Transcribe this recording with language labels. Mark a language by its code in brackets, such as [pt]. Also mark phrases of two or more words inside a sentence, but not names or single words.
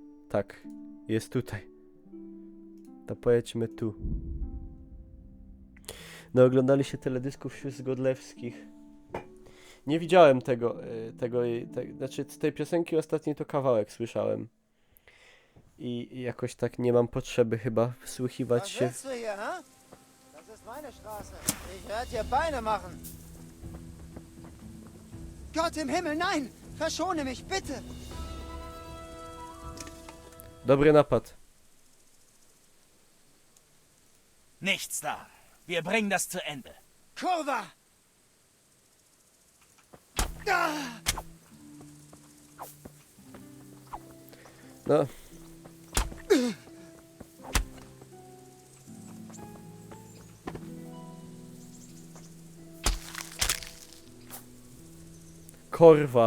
[pl] Tak, jest tutaj. To pojedźmy tu. No, oglądali się teledysków z Godlewskich. Nie widziałem znaczy z tej piosenki ostatniej to kawałek słyszałem. I jakoś tak nie mam potrzeby chyba wsłuchiwać się. [de] Was willst du hier, hä? Das ist meine Straße. Ich werde dir Beine machen. Gott im Himmel, nein! Verschone mich, bitte! [pl] Dobry napad. [de] Nichts da. Wir bringen das zu Ende. [pl] Kurwa! Ah! No. Korwa.